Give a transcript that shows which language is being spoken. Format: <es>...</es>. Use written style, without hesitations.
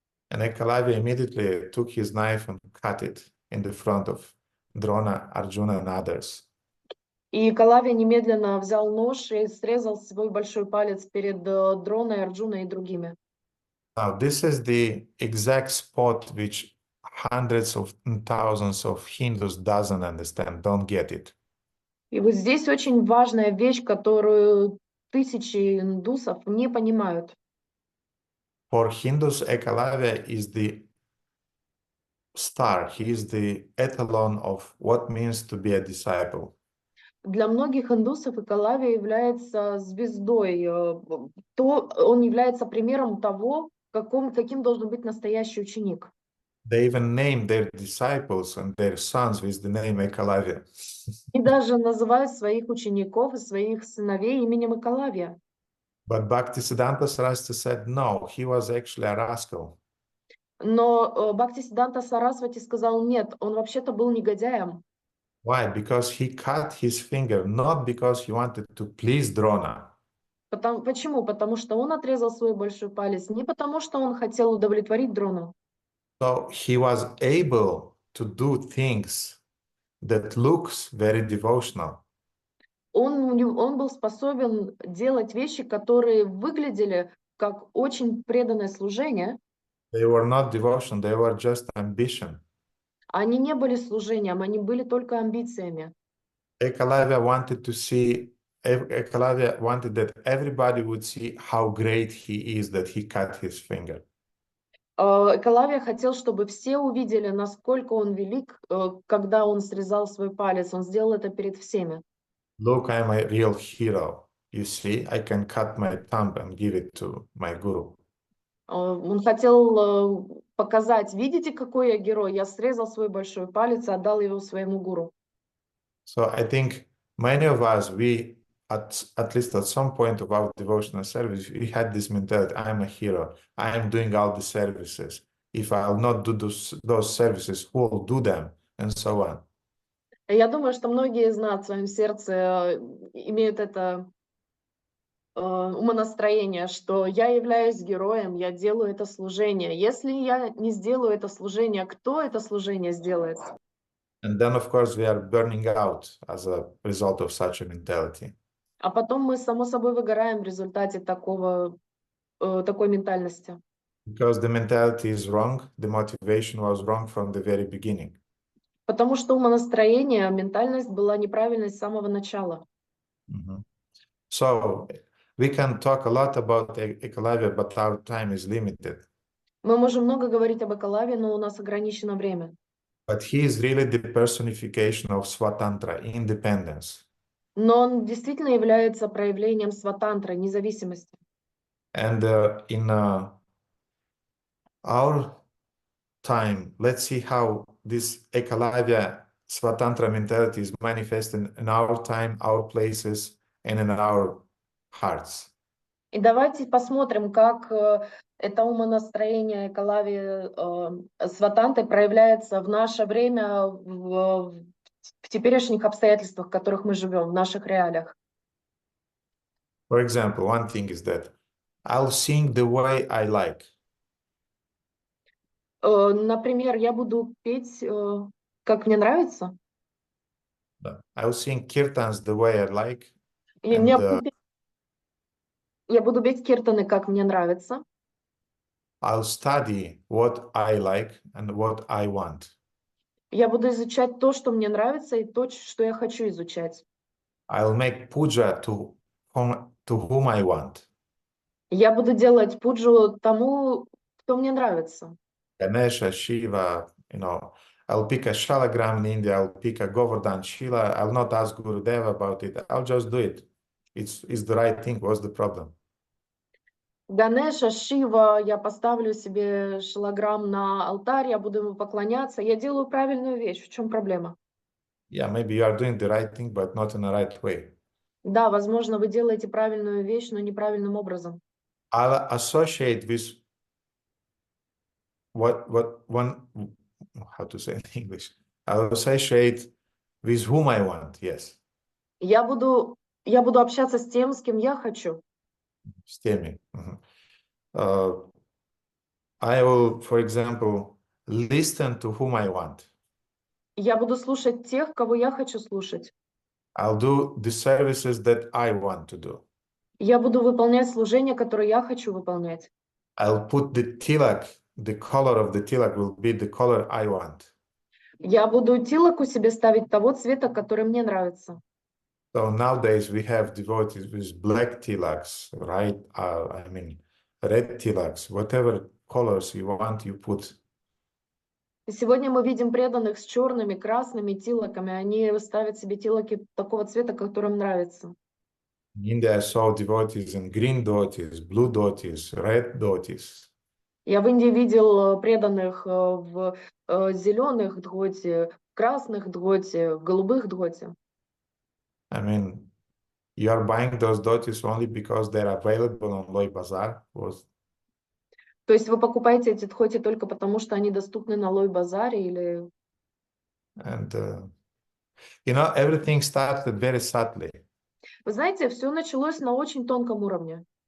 <en>And Ekalavya immediately took his knife and cut it in the front of Drona, Arjuna, and others.</en> <ru>И Экалавья немедленно взял нож и срезал свой большой палец перед Дроной, Арджуной и другими.</ru> <en>Now, this is the exact spot which hundreds of thousands of Hindus doesn't understand, don't get it.</en> <ru>И вот здесь очень важная вещь, которую тысячи индусов не понимают.</ru> <en>For Hindus, Ekalavya is the star. He is the etalon of what means to be a disciple.</en> <ru>Для многих индусов Экалавья является звездой. Он является примером того, каким должен быть настоящий ученик.</ru> <en>They even name their disciples and their sons with the name Ekalavya.</en> <ru>И даже называют своих учеников и своих сыновей именем Экалавья.</ru> <en>But Bhaktisiddhanta Saraswati said, no, he was actually a rascal.</en> <ru>Но Бхактисиддханта Сарасвати сказал: нет, он вообще-то был негодяем.</ru> <en>Why? Because he cut his finger, not because he wanted to please Drona.</en> <ru>Почему? Потому что он отрезал свой большой палец, не потому что он хотел удовлетворить Дрону.</ru> <en>So he was able to do things that looks very devotional.</en> <ru>Он был способен делать вещи, которые выглядели как очень преданное служение.</ru> <en>They were not devotion, they were just ambition.</en> <ru>Они не были служением, они были только амбициями.</ru> <en>Ekalavya wanted that everybody would see how great he is that he cut his finger.</en> <ru>Экалавья хотел, чтобы все увидели, насколько он велик, когда он срезал свой палец. Он сделал это перед всеми.</ru> <en>Look, I'm a real hero. You see, I can cut my thumb and give it to my guru.</en> <ru>Он хотел показать: видите, какой я герой? Я срезал свой большой палец и отдал его своему гуру.</ru> <en>So I think many of us, we at least at some point of our devotional service, we had this mentality: I'm a hero. I am doing all the services. If I'll not do those services, who will do them? And so on.</en> <ru>Я думаю, что многие из нас в своем сердце имеют это умонастроение, что я являюсь героем, я делаю это служение. Если я не сделаю это служение, кто это служение сделает?</ru> <en>And then, of course, we are burning out as a result of such a mentality.</en> <ru>А потом мы, само собой, выгораем в результате такой ментальности.</ru> <en>Because the mentality is wrong, the motivation was wrong from the very beginning.</en> <ru>Потому что умонастроение, ментальность была неправильной с самого начала.</ru> <en>So we can talk a lot about Ekalavya, but our time is limited.</en> <ru>Мы можем много говорить об Экалаве, но у нас ограничено время.</ru> <en>But he is really the personification of Swatantra, independence.</en> <ru>Но он действительно является проявлением сватантры, независимости.</ru> <en>And in our time, let's see how this Ekalavya Swatantra mentality is manifested in our time, our places, and in our hearts.</en> <ru>И давайте посмотрим, как это умонастроение Экалави сватанты проявляется в наше время, в теперешних обстоятельствах, в которых мы живем, в наших реалиях.</ru> <en>For example, one thing is that I'll sing the way I like.</en> <ru>Например, я буду петь, как мне нравится.</ru> <en>I'll sing kirtans the way I like.</en> <ru>И я буду петь киртаны, как мне нравится.</ru> <en>I'll study what I like and what I want.</en> <ru>Я буду изучать то, что мне нравится, и то, что я хочу изучать.</ru> <en>I'll make puja to whom I want.</en> <ru>Я буду делать пуджу тому, кто мне нравится.</ru> <en>Ganesha, Shiva, I'll pick a shalagram in India, I'll pick a Govardhan Shila, I'll not ask Gurudeva about it, I'll just do it. It's the right thing, what's the problem?</en> <ru>Ганеша, Шива, я поставлю себе шилограмм на алтарь, я буду ему поклоняться. Я делаю правильную вещь. В чем проблема?</ru> <en>Yeah, maybe you are doing the right thing, but not in the right way.</en> <ru>Да, возможно, вы делаете правильную вещь, но неправильным образом.</ru> <en>I'll associate with how to say in English? I'll associate with whom I want, yes.</en> <ru>Я буду общаться с тем, с кем я хочу. С теми.</ru> <en>I will, for example, listen to whom I want.</en> <ru>Я буду слушать тех, кого я хочу слушать.</ru> <en>I'll do the services that I want to do.</en> <ru>Я буду выполнять служение, которое я хочу выполнять.</ru> <en>I'll put the tilak, the color of the tilak will be the color I want.</en> <ru>Я буду тилаку себе ставить того цвета, который мне нравится.</ru> <en>So nowadays we have devotees with black tilaks, right? I mean, red tilaks, whatever colors you want, you put.</en> <ru>Сегодня мы видим преданных с черными, красными тилаками. Они ставят себе тилаки такого цвета, который им нравится.</ru> <en>In India, I saw devotees in green dhotis, blue dhotis, red dhotis.</en> <ru>Я в Индии видел преданных в зеленых дхоти, красных дхоти, голубых дхоти.</ru> <en>I mean, you are buying those dhotis only because they're available on Loi Bazaar.</en> <ru>То есть вы покупаете эти дхоти только потому, что они доступны на Лой-базаре или...</ru> <en>And, everything started very subtly.</en> <ru>Вы знаете, все началось на очень тонком уровне.</ru>